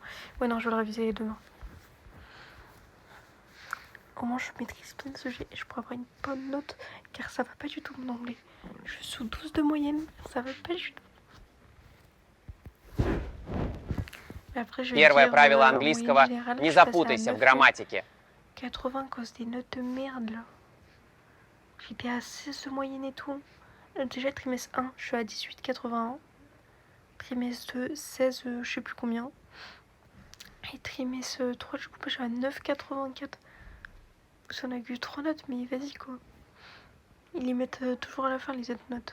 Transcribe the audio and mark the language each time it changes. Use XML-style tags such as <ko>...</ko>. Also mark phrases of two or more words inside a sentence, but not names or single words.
<fr>Ouais, non, je vais le réviser demain. Au moins, je maîtrise bien le sujet et je pourrai avoir une bonne note, car ça va pas du tout mon anglais. Je suis sous 12 de moyenne, ça va pas du tout. Après, je vais</fr> <ru>Первое</ru> <fr>dire,</fr> <ru>правило английского</ru> <fr>générale,</fr> <ru>– не запутайся в грамматике.</ru> <fr>80 à cause des notes de merde là. J'étais à 16 de moyenne et tout. Déjà, trimestre 1, je suis à 18,81. Trimestre 2, 16, je sais plus combien. Et trimestre 3, du coup, je suis à 9,84. Ça n'a que 3 notes, mais vas-y quoi. Ils les mettent toujours à la fin, les autres notes.</fr>